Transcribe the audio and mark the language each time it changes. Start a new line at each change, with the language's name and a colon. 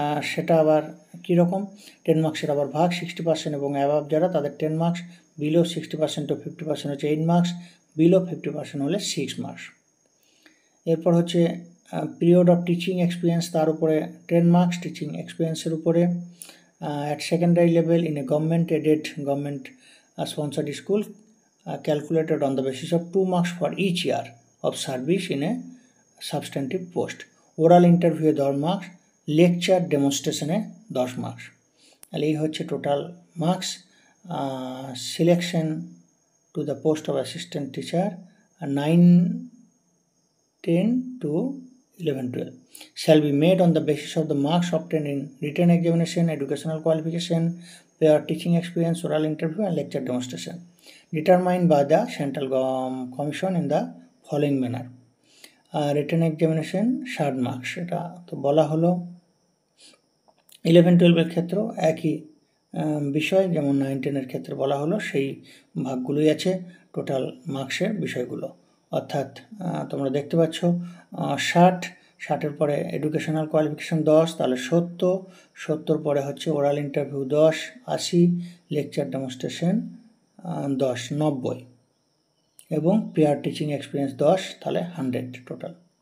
Bangla: সেটা আবার কীরকম, 10 মার্কসের আবার ভাগ 60% এবং অ্যাবাভ যারা তাদের 10 মার্কস, বিলো 60% to 50% হচ্ছে 8 মার্কস, বিলো 50% হলে 6 মার্কস। এরপর হচ্ছে পিরিয়ড অফ টিচিং এক্সপিরিয়েন্স, তার উপরে 10 মার্কস টিচিং এক্সপিরিয়েন্সের উপরে।
English: At secondary level in a government-aided, government-sponsored school, calculated on the basis of 2 marks for each year of service in a substantive post. Oral interview 10 marks, lecture demonstration 10 marks.
Bangla: তাহলে এই হচ্ছে total marks.
English: Selection to the post of assistant teacher 9, 10 to 11, 12 shall be made on the basis of the marks obtained in written examination, educational qualification, prior teaching experience, oral interview and lecture demonstration, determined by the Central Commission in the following manner. Written examination 60 marks,
Bangla: এটা তো বলা হলো। 11-12 ক্ষেত্রেও একই বিষয়, যেমন 9-10 ক্ষেত্রে বলা হলো সেই ভাগগুলোই আছে টোটাল মার্কসের বিষয়গুলো। অর্থাৎ তোমরা দেখতে পাচ্ছ 60-60-এর পরে এডুকেশনাল কোয়ালিফিকেশান 10, তাহলে 70 পরে হচ্ছে ওরাল ইন্টারভিউ 10, 80, লেকচার ডেমনস্ট্রেশন 10, 90 এবং প্রিয়ার টিচিং এক্সপিরিয়েন্স 10, তাহলে 100 টোটাল।